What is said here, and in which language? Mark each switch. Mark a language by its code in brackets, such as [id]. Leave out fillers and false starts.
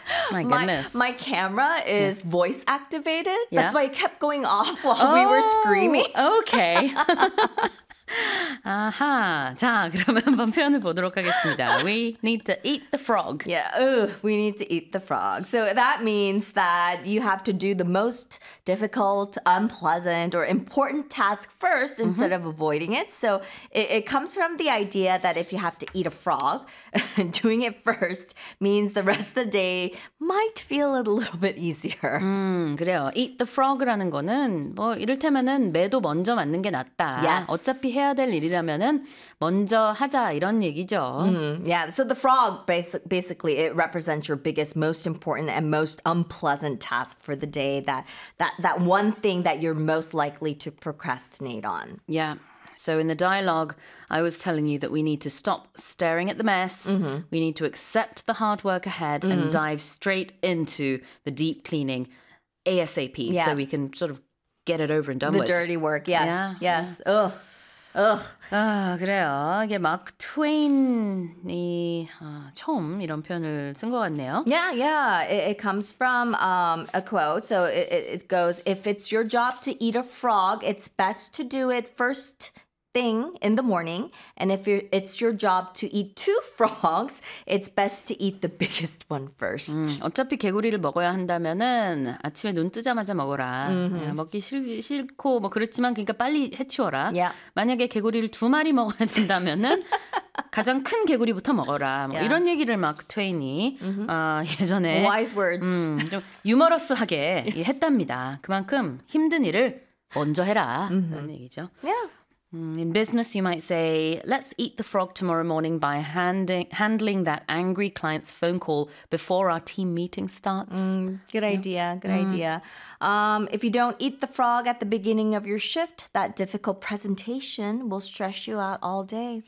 [en] My goodness. My camera is voice activated. Yeah. That's why it kept going off while we were screaming. Okay. [ko] 아하. 자, 그러면 한번 표현을 보도록 하겠습니다. [en] We need to eat the frog. Yeah. We need to eat the frog. So that means that you have to do the most difficult, unpleasant, or important task first instead of avoiding it. So it comes from the idea that if you have to eat a frog, doing it first means the rest of the day might feel a little bit easier. [ko] 그래요. [en] Eat the frog [ko] 라는 거는 뭐 이를테면은 매도 먼저 맞는 게 낫다. [en] Yes. [ko] 어차피 해야 될 일이라면은 먼저 하자 이런 얘기죠. [en] Yeah, so the frog basically it represents your biggest, most important, and most unpleasant task for the day. That one thing that you're most likely to procrastinate on. Yeah. So in the dialogue, I was telling you that we need to stop staring at the mess. We need to accept the hard work ahead and dive straight into the deep cleaning ASAP. Yeah. So we can sort of get it over and done the with. The dirty work. Yes. Yeah. Yes. Yeah. Ugh. [ko] 그래요. 이게 마크 트웨인이 처음 이런 표현을 쓴 것 같네요. [en] Yeah, yeah. It comes from a quote. So it goes, if it's your job to eat a frog, it's best to do it first thing in the morning. And if it's your job to eat two frogs, it's best to eat the biggest one first. [ko] 어차피 개구리를 먹어야 한다면은 아침에 눈 뜨자마자 먹어라. 먹기 싫고 뭐 그렇지만 그러니까 빨리 해치워라. [en] Yeah. [ko] 만약에 개구리를 두 마리 먹어야 된다면은 가장 큰 개구리부터 먹어라. 뭐 [en] yeah. [ko] 이런 얘기를 마크 트웨인이 예전에 [en] wise words. [ko] 좀 유머러스하게 했답니다. 그만큼 힘든 일을 먼저 해라. 그런 얘기죠. [en] Yeah. In business, you might say, let's eat the frog tomorrow morning by handling that angry client's phone call before our team meeting starts. Good idea. If you don't eat the frog at the beginning of your shift, that difficult presentation will stress you out all day.